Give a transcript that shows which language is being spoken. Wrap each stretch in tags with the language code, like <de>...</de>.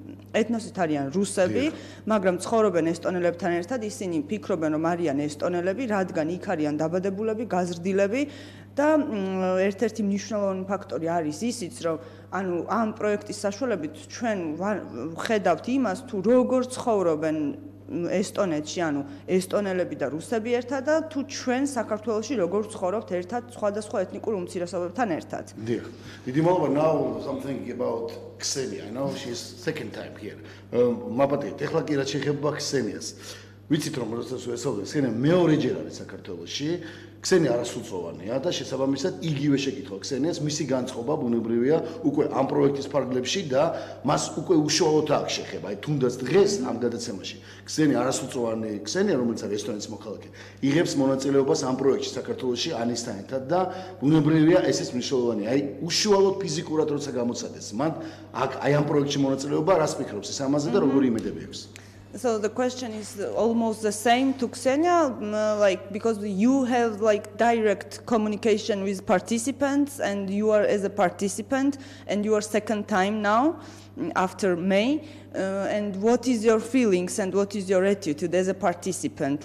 <ka>ეთნოსით არიან რუსები მაგრამ ცხოვრობენ ესტონელებთან ერთად ისინი ფიქრობენ რომ არიან ესტონელები რადგან იქ არიან დაბადებულები, გაზრდილები და ერთ-ერთი მნიშვნელოვანი ფაქტორი არის ისიც, რომ ამ პროექტის საშუალებით ჩვენ ხედავთ იმას, თუ როგორ ცხოვრობენ ესტონეთში, ესტონელები და რუსები ერთად და თუ ჩვენ საქართველოში როგორ ცხოვრობთ ერთად სხვადასხვა ეთნიკურ უმცირესობებთან ერთად.</ka> <en>Dear.</en> <ka>Დიდი მადლობა.</ka> <en>Now something about Ksenia. I know she's second time here.</en> <ka>მაპატიეთ, ეხლა კი რაც შეეხება ქსენიას. ვიცით რომ როდესაც ვესწავლე ქსენია მეორეჯერ არის საქართველოში ქსენია არასრულწლოვანია და შესაბამისად იგივე შეკითხვა ქსენიას მისი განწყობა ბუნებრივია უკვე ამ პროექტის ფარგლებში და მას უკვე უშუალოდ აქვს შეხება აი თუნდაც დღეს ამ გადაცემაში ქსენია არასრულწლოვანი ქსენია რომელიც არის ესტონეთის მოქალაქე იღებს მონაწილეობას ამ პროექტში საქართველოში ანისთან ერთად და ბუნებრივია ესეც მნიშვნელოვანია აი უშუალოდ ფიზიკურად როცა გამოცადეს მან აქ აი ამ პროექტში მონაწილეობა რას ფიქრობს ეს ამაზე და როგორი იმედები აქვს</ka> <en>So the question is almost the same to Ksenia, like because you have like direct communication with participants, and you are as a participant, and you are second time now after May. And what is your feelings and what is your attitude as a participant?</en>